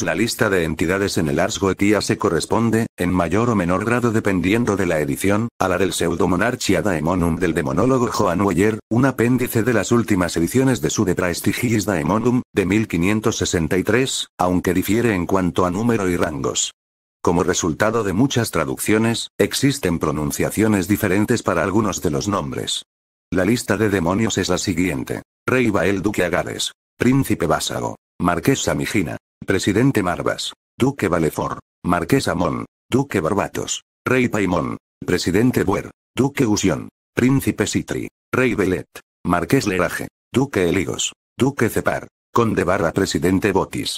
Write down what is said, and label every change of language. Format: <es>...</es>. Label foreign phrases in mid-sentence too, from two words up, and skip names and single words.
<es>La lista de entidades en el Ars Goetia se corresponde, en mayor o menor grado dependiendo de la edición, a la del Pseudomonarchia Daemonum del demonólogo Johann Weyer, un apéndice de las últimas ediciones de su De Praestigiis Daemonum, de 1563, aunque difiere en cuanto a número y rangos. Como resultado de muchas traducciones, existen pronunciaciones diferentes para algunos de los nombres. La lista de demonios es la siguiente: Rey Bael, Duque Agares, Príncipe Vásago, Marqués Samigina, Presidente Marvas, Duque Valefor, Marqués Amón, Duque Barbatos, Rey Paimón, Presidente Buer, Duque Gusión, Príncipe Sitri, Rey Belet, Marqués Leraje, Duque Eligos, Duque Cepar, Conde / Presidente Botis,</es>